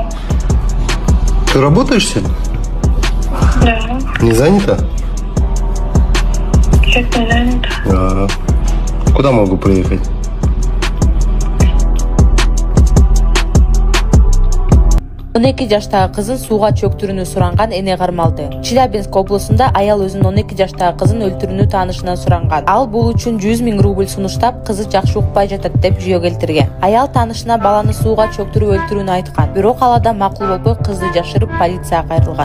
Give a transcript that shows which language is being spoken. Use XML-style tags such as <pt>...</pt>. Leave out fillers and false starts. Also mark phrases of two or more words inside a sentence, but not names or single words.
<ru>Ты работаешь сегодня? Да. Не занята? Нет, не занята. Куда могу приехать?</ru> <ky>Он 12 жаштагы кызын сууга чөктүрүүнү суранган эне кармалды. Челябинск облусунда аял өзүнүн 12 жаштагы кызын өлтүрүүнү таанышынан суранган. Ал бул үчүн 100 000 рубль сунуштап, кызы жакшы укпай жатат деп жүйө келтирген. Аял таанышына баланы сууга чөктүрүп өлтүрүүнү айткан. Бирок ал адам макул болбой кызды жашырып полицияга кайрылган.</ky>